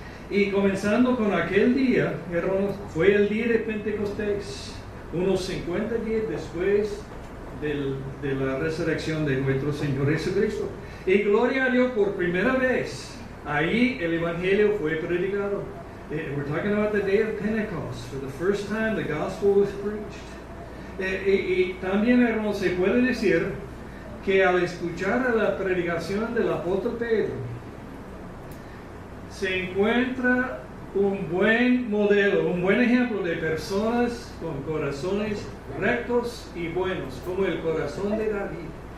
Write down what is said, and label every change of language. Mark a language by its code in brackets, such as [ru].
[es] Y comenzando con aquel día, hermanos, fue el día de Pentecostés, unos 50 días después de la resurrección de nuestro Señor Jesucristo. Y gloria a Dios, por primera vez, ahí el Evangelio fue predicado. [en] We're talking about the day of Pentecost. For the first time, the gospel was preached. [es] Y también, hermanos, se puede decir que al escuchar la predicación del apóstol Pedro, se encuentra un buen modelo, un buen ejemplo de personas con corazones rectos y buenos, como el corazón de David.